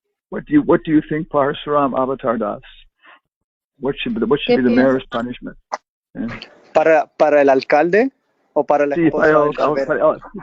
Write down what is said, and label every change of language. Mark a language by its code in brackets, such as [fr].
[en] What do you think, Parasuram Avatar Das? What should be the mayor's punishment? Yeah. [es] ¿Para el alcalde o para la esposa del barbero?